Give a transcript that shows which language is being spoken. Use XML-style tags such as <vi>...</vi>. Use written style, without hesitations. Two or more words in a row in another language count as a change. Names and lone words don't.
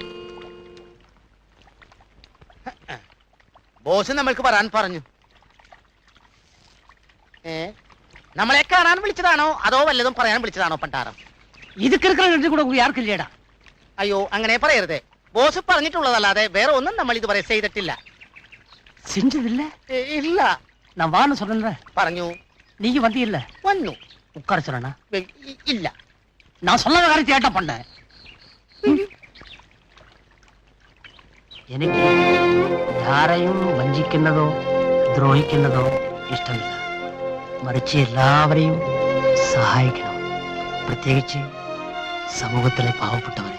<ml>ബോസ് നമ്മൾക്ക് പറയാൻ പറഞ്ഞു. നമ്മളെ കാണാൻ വിളിച്ചതാണോ അതോ വല്ലതും പറയാൻ വിളിച്ചതാണോ പണ്ടാരം? ഇത് കൂടെ ആർക്കില്ലേടാ? അയ്യോ, അങ്ങനെ പറയരുതേ. ബോസ് പറഞ്ഞിട്ടുള്ളതല്ലാതെ വേറെ ഒന്നും നമ്മൾ ഇതുവരെ ചെയ്തിട്ടില്ല.</ml> <ta>செஞ்சதில்ல?</ta> <ml>ഇല്ല.</ml> <ta>நான் வான்னு சொன்னேன்.</ta> <ml>പറഞ്ഞു.</ml> <ta>நீங்க வந்தீல்ல?</ta> <ml>വന്നു.</ml> <ta>உட்கார சொன்னா?</ta> <ml>ഇല്ല.</ml> <ta>நான் சொன்ன காரியத்தை ஏட்டா பண்ண.</ta> <ml>എനിക്ക് ആരെയും വഞ്ചിക്കുന്നതോ ദ്രോഹിക്കുന്നതോ ഇഷ്ടമില്ല. മറിച്ച് എല്ലാവരെയും സഹായിക്കണം, പ്രത്യേകിച്ച് സമൂഹത്തിലെ പാവപ്പെട്ടവരെ.</ml>